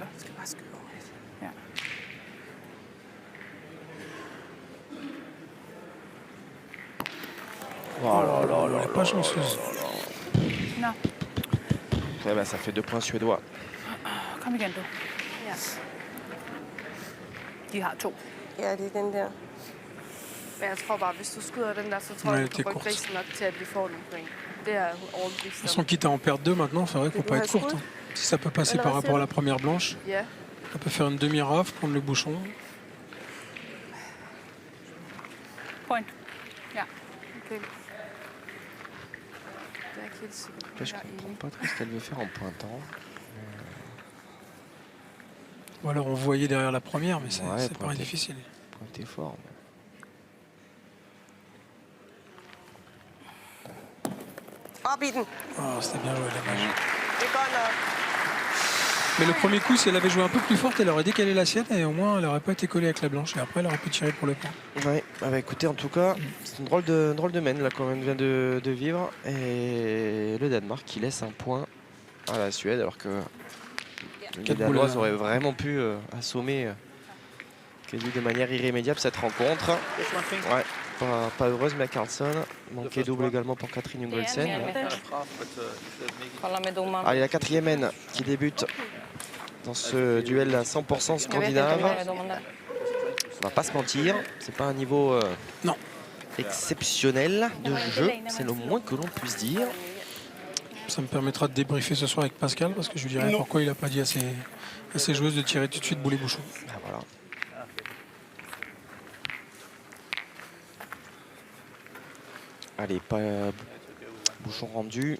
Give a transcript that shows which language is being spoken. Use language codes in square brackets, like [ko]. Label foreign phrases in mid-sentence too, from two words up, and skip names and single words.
[da] Jeg skal bare skyde over lidt. Ja. [fr] Elle est pas chanceuse. [da] Nå, [fr] Eh ben, ça fait 2 points suédois. [da] kom igen, du. Ja. De har 2. Ja, det er den der. Men jeg tror bare, hvis du skyder den der, så tror [fr] Ouais, [da] jeg, du [fr] t'es [da] kan rykke [fr] courte. [da] grisen nok til, at vi får nogle point. Det er jeg overbevist [fr] De toute [da] om. [fr] façon, quitte à en perdre 2 maintenant, c'est vrai qu'on peut pas être courte. Hein. Si ça peut passer par rapport à la première blanche, [da] Ja, [fr] on peut faire une demi-raf, prendre le bouchon. Point. [da] Ja. okay. Det er ikke helt sikkert. [fr] Après, je comprends pas trop ce qu'elle veut faire en pointant. Ou alors on voyait derrière la première, mais c'est Ouais, ça paraît pointer. difficile. Pointer fort. Mais... [da] Op i den. [fr] Ah, c'était bien joué, dommage. [da] Det er godt nok. [fr] Mais le premier coup, si elle avait joué un peu plus forte, elle aurait décalé la sienne et au moins elle n'aurait pas été collée avec la blanche. Et après, elle aurait pu tirer pour le point. Ouais, bah, écoutez, en tout cas, c'est une drôle de mène là qu'on vient de vivre. Et le Danemark qui laisse un point à la Suède, alors que les Quelle Danoises boule, auraient vraiment pu assommer quasi de manière irrémédiable cette rencontre. Ouais, pas heureuse, mais Carlsson. Manqué double également pour Catherine Jungelsen. [sv] Kolla med domaren. [fr] Allez, la 4e mène qui débute dans ce duel à 100% [sv] Jag vet inte om [fr] scandinave. [sv] jag är domaren där. [fr] On va pas se mentir, c'est pas un niveau Non. exceptionnel de jeu, c'est le moins que l'on puisse dire. Ça me permettra de débriefer ce soir avec Pascal parce que je lui dirai pourquoi il n'a pas dit à ses joueuses de tirer tout de suite boulet bouchon. Ah, voilà. Allez, pas bouchon rendu.